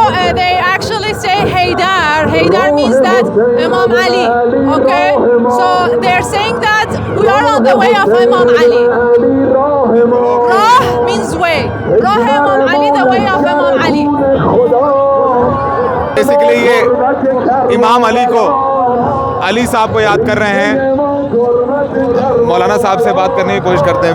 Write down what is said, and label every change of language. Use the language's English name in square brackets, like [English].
[English] They actually say Haydar. Haydar means that Imam Ali. Okay, so they're saying that we are on the way of Imam Ali. Rah means way. way. [Persian] راه امام علی, [English] the way of [Persian] امام علی. [Hindi] Basically ये इमाम अली को, अली साहब को याद कर रहे हैं. मौलाना साहब से बात करने की कोशिश करते हैं.